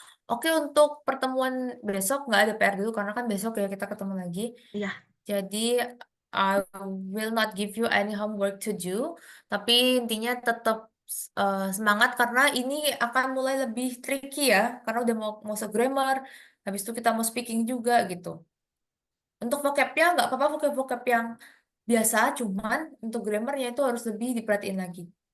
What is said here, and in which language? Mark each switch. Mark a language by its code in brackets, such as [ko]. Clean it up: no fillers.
[id] Oke, untuk pertemuan besok nggak ada PR dulu karena kan besok ya kita ketemu lagi. iya, [en] Jadi I will not give you any homework to do. [id] Tapi intinya tetap semangat karena ini akan mulai lebih tricky ya. Karena udah mau masuk grammar. Habis itu kita mau speaking juga gitu. Untuk vocabnya nggak apa-apa vocab-vocab yang biasa, cuman untuk grammarnya itu harus lebih diperhatiin lagi.